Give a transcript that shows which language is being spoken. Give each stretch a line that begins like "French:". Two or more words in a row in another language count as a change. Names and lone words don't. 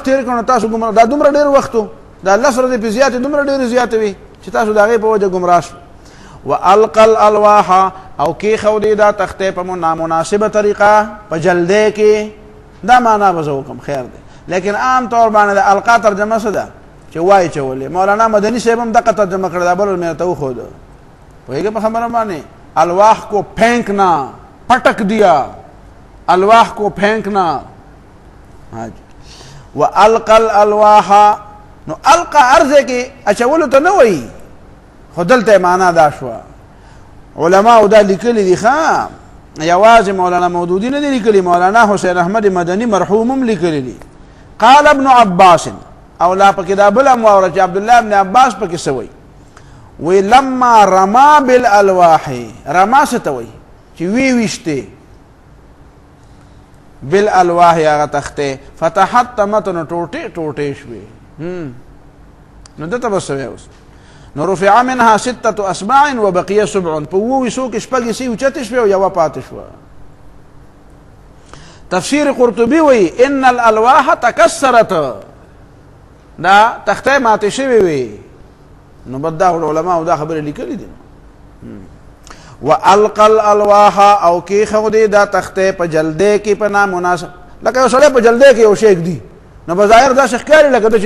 Pashto: تیر کړو تاسو ګمراه دا دومره ډېر وخت دا 11 ورځې په زیاتې دومره ډېرې زیاتې وي چې تاسو د هغې په وجه ګمراه شو
Arabic: والقى الالواح
Pashto: او کېښودې دا تختې په نامناسبه طریقه په جلدې کې دا معنا به زه وکړم خیر دی لیکن عام طور باندې د القا ترجمه څه ده چې وایي چولې مولانا مدني صاحب هم دقه ترجمه کړې دا بل مې ته وښوده پوهېږې په خبره باندې
Urdu: الواح کو پھینکنا پٹک دیا الواح کو پھینکنا
Arabic: والقى الالواح
Pashto: نو القى ارزه کې اچولو ته نه وایي خو دلته معنا دا شوه علماء دا لیکلي دي ښه یوازې مولانا مودودي نه دي لیکلي مولانا حسین احمد مدني مرحوم هم لیکلي دي
Arabic: قال ابن عباس
Pashto: او لا پکې دا بل هم واوره چې عبدالله ابن عباس پکې څه وایي وی
Arabic: لما رما بالالواح
Pashto: رما څه ته وایي چې ویشتې بالالواح هغه تختې فتحطمت نو ټوټې ټوټې شوې نو دته به څه وی اوس نو
Arabic: رفع منها 6 اصباع وبقي 7
Pashto: په اووه ویسو کې شپږ یې اوچتې شوې او یوه پاتې شوه تفسیر قرطبي وی
Arabic: ان الالواح تکسرت
Pashto: دا تختې ماتې شوې وي نو بد دا علماء دا خبره لیکلي دي
Arabic: والقى الالواح
Pashto: او کېښودې دا تختې په جلدې کې په نامناسب لکه یو سړی په جلدې کې یو شی ږدي نو بظاهر داسې ښکاري لکه ده چې